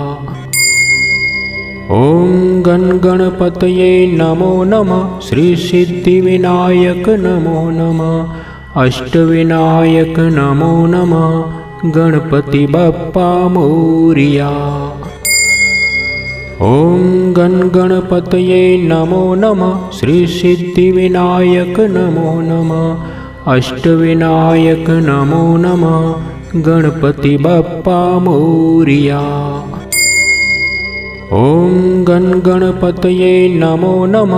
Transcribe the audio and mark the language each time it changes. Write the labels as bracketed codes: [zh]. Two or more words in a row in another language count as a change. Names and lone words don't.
[sa] ॐ गण गणपतये नमो नमः। श्री सिद्धिविनायक नमो नमः। अष्टविनायक नमो नमः। [mr] गणपति बप्पा मोरिया। [sa] ઓમ ગણ ગણપતયે નમો નમઃ. શ્રી સિદ્ધિવિનાયક નમો નમઃ. અષ્ટવિનાયક નમો નમઃ. [mr] गणपति बप्पा मोरिया. [sa] ઓમ ગણ ગણપતયે નમો નમઃ.